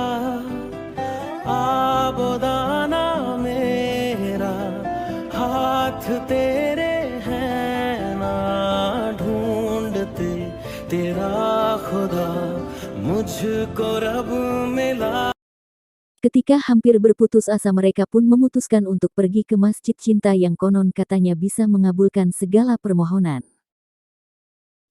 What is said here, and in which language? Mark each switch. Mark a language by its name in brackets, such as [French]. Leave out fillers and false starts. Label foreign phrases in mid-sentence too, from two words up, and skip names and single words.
[Hindi] आबोदाना मेरा हाथ तेरे है ना ढूंढते तेरा खुदा मुझको रब मिला. [Indonesian] Ketika hampir berputus asa, mereka pun memutuskan untuk pergi ke Masjid Cinta yang konon katanya bisa mengabulkan segala permohonan.